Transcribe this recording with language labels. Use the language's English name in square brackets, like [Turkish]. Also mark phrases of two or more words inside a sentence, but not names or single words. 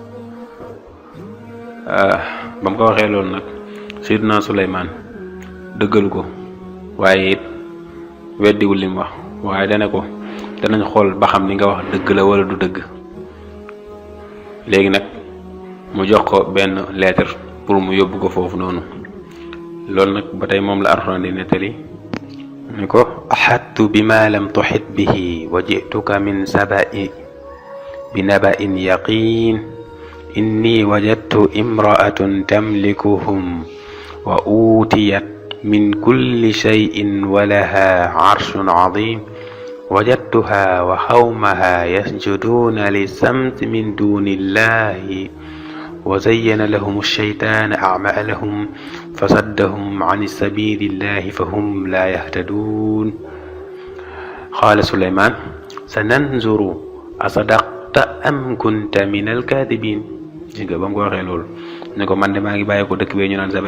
[Wolof] ba mu ko waxee loolu nag Seydina Suleymaan dëggalu ko waaye it weddiwul li mu wax waaye dana ko danañ xool ba xam li nga wax dëgg la wala du dëgg léegi nag mu jox ko benn [French] lettre pour [Wolof] mu yóbbu ko foofu noonu loolu nag ba tey moom la Alxuraan di nettali ni ko [Arabic] أحطت بما لم تحط به وجئتك من سبإ بنبإ يقين إني وجدت امرأة تملكهم وأوتيت من كل شيء ولها عرش عظيم وجدتها وقومها يسجدون للشمس من دون الله وزين لهم الشيطان أعمالهم فصدهم عن سبيل الله فهم لا يهتدون قال سليمان سننظر أصدقت أم كنت من الكاذبين [Wolof] gis nga ba mu ko waxee loolu ne ko man de maa ngi bàyyi ko dëkk bee ñu naan Saba